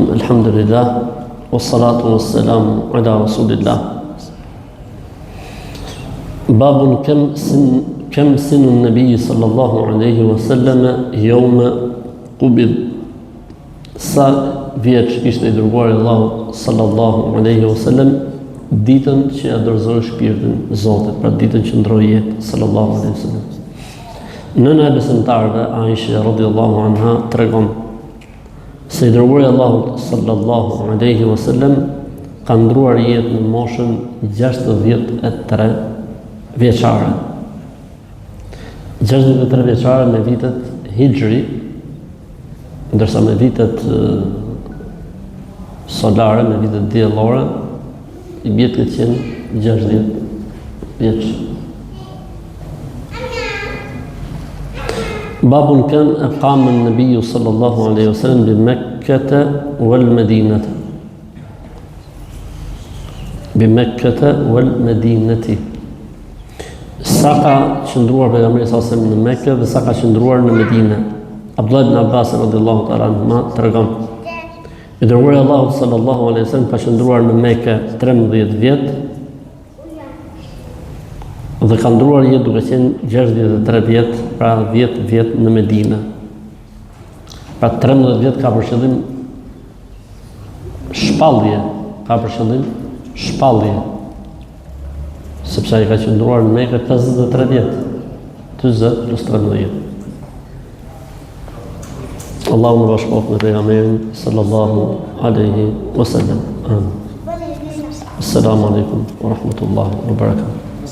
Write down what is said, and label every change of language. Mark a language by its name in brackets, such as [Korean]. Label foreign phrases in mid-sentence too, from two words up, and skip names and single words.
[Arabic] الحمد لله، والصلاة والسلام على رسول الله. باب كم سن النبي صلى الله عليه وسلم يوم قبض. [Albanian] Sa vjeç ishte i dërguari Allahu [Arabic] صلى الله عليه وسلم [Albanian] ditën që ja dorëzoi shpirtin Zotit, pra ditën që ndroi jetë [Arabic] صلى الله عليه وسلم. [Albanian] Nëna e besimtarëve Aisha [Arabic] رضي الله عنها [Albanian] tregon se i dërguari Allahu [Arabic] صلى الله عليه وسلم [Albanian] ka ndruar jetë në moshën 63 vjeçare. 63 vjeçare me vitet hijri, ndërsa me vitet solare, me vitet diellore, i bjet këtë qenë 60 vjeç. [Arabic] باب كم أقام النبي صلى الله عليه وسلم بمكة والمدينة. بمكة والمدينة. [Albanian] Sa ka qëndruar pejgamberi [Arabic] صلى الله عليه وسلم [Albanian] në Mekë dhe sa ka qëndruar në Medinë. Abdullah ibn Abbas [Arabic] رضي الله تعالى عنهما [Albanian] tregon: i dërguari Allahu [Arabic] صلى الله عليه وسلم [Albanian] ka qëndruar në Mekë 13 vjet dhe ka ndruar jetë duke qenë 63 vjet, pra 10 vjet në Medinë. Pra 13 vjet ka për qëllim shpallje, sepse ai ka qëndruar në Mekë 53 vjet, 20 plus 13. Allahu më bashkoft me pejgamberin [Arabic] صلى الله عليه وسلم. السلام عليكم ورحمة الله وبركاته.